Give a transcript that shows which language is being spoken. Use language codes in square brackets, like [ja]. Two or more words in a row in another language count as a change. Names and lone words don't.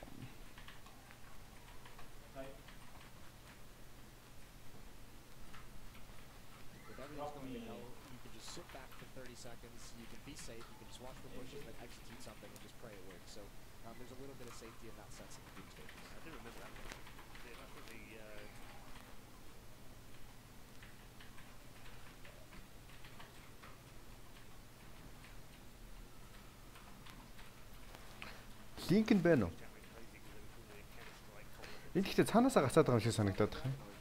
[en] You can just sit back for 30 seconds, you can be safe, you can just watch the bushes and execute something and just pray it works. So there's a little bit of safety in that sense in the group stages. I do remember that. Yeah, I think the [mn] линк нь байна уу? Энд ихтэй цаанаасаа гацаад байгаа юм шиг санагдаад байна.